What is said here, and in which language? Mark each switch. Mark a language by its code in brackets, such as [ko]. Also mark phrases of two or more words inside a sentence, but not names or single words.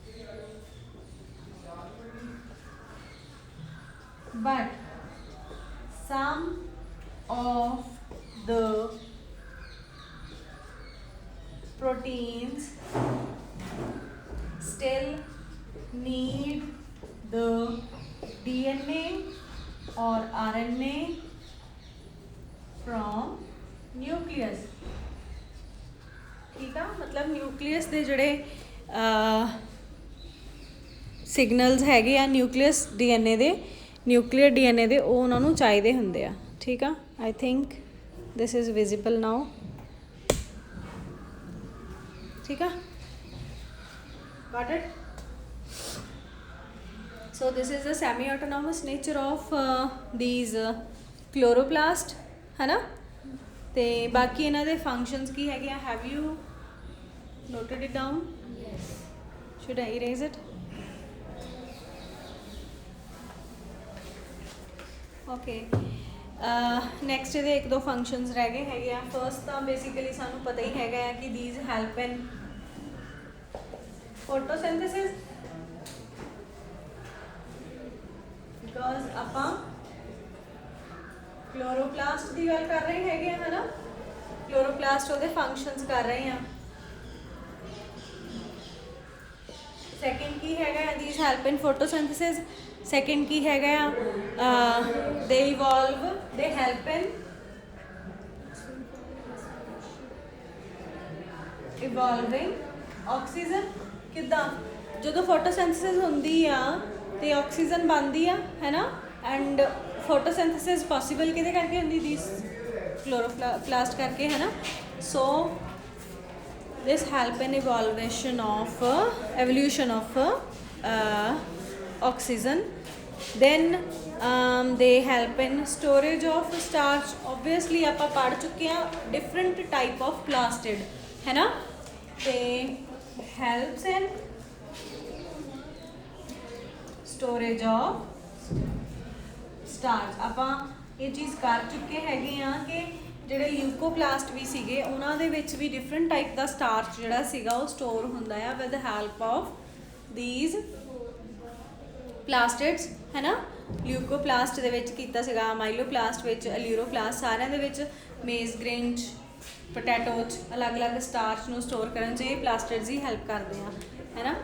[en] but some of the proteins still need the DNA or RNA from nucleus। [hi] ठीक है, मतलब [pa] न्यूक्लियस ਦੇ ਜਿਹੜੇ ਸਿਗਨਲਸ ਹੈਗੇ ਆ ਨਿਊਕਲੀਅਸ DNA ਦੇ, ਨਿਊਕਲੀਅਰ DNA ਦੇ, ਉਹ ਉਹਨਾਂ ਨੂੰ ਚਾਹੀਦੇ ਹੁੰਦੇ ਆ। ਠੀਕ ਆ, [en] I think this is visible now. [pa] ਠੀਕ ਆ, [en] got it? So this is the semi-autonomous nature of these chloroplast [hi] है ना। [pa] ਤੇ ਬਾਕੀ ਇਹਨਾਂ ਦੇ ਫੰਕਸ਼ਨਸ ਕੀ ਹੈਗੇ ਆ? [en] Have you noted it down? Yes. Should I erase it? Okay। [pa] next ਇਹਦੇ ਇੱਕ ਦੋ ਫੰਕਸ਼ਨਸ ਰਹਿ ਗਏ ਹੈਗੇ ਆ। ਫਰਸਟ ਤਾਂ ਬੇਸਿਕਲੀ ਸਾਨੂੰ ਪਤਾ ਹੀ ਹੈਗਾ ਆ ਕਿ [en] these help in photosynthesis because [pa] ਆਪਾਂ क्लोरोप्लास्ट ਦੀ ਗੱਲ ਕਰ ਰਹੇ ਹੈਗੇ ਆ ਹੈ ਨਾ। क्लोरोप्लास्ट ਉਹਦੇ ਫੰਕਸ਼ਨਸ ਕਰ ਰਹੇ ਆ। ਸੈਕਿੰਡ ਕੀ ਹੈਗਾ ਆ? [en] these help in photosynthesis। [pa] ਸੈਕਿੰਡ ਕੀ ਹੈਗਾ ਆ? [en] they evolve, they help in evolving oxygen। [pa] ਕਿੱਦਾਂ? ਜਦੋਂ ਫੋਟੋਸਿੰਥੇਸਿਸ ਹੁੰਦੀ ਆ ਤੇ ਆਕਸੀਜਨ ਬਣਦੀ ਆ ਹੈ ਨਾ, ਐਂਡ ਫੋਟੋਸਿੰਥੇਸਿਸ ਪੋਸੀਬਲ ਕਿਹਦੇ ਕਰਕੇ ਹੁੰਦੀ? [hi] ਦਿਸ क्लोरोप्लास्ट करके है ना। [en] सो this help in evolution of oxygen। then they help in storage of starch। obviously [pa] ਆਪਾਂ ਪੜ੍ਹ ਚੁੱਕੇ ਹਾਂ [en] different type of plastid [hi] है ना। [en] ਤੇ helps in storage of starch। [pa] ਆਪਾਂ ਇਹ ਚੀਜ਼ ਕਰ ਚੁੱਕੇ ਹੈਗੇ ਆ ਕਿ ਜਿਹੜੇ ਲਿਊਕੋਪਲਾਸਟ ਵੀ ਸੀਗੇ ਉਹਨਾਂ ਦੇ ਵਿੱਚ ਵੀ [en] different type [pa] ਦਾ ਸਟਾਰਚ ਜਿਹੜਾ ਸੀਗਾ ਉਹ ਸਟੋਰ ਹੁੰਦਾ ਆ [en] with help of these plastids [pa] ਹੈ ਨਾ, ਲਿਊਕੋਪਲਾਸਟ ਦੇ ਵਿੱਚ ਕੀਤਾ ਸੀਗਾ, ਮਾਈਲੋਪਲਾਸਟ ਵਿੱਚ, ਅਲਿਊਰੋਪਲਾਸਟ, ਸਾਰਿਆਂ ਦੇ ਵਿੱਚ [en] maize grain [pa] 'ਚ, ਪੋਟੈਟੋ 'ਚ ਅਲੱਗ-ਅਲੱਗ ਸਟਾਰਚ ਨੂੰ ਸਟੋਰ ਕਰਨ 'ਚ ਇਹ ਪਲਾਸਟਿਡਸ ਹੀ ਹੈਲਪ ਕਰਦੇ ਆ, ਹੈ ਨਾ।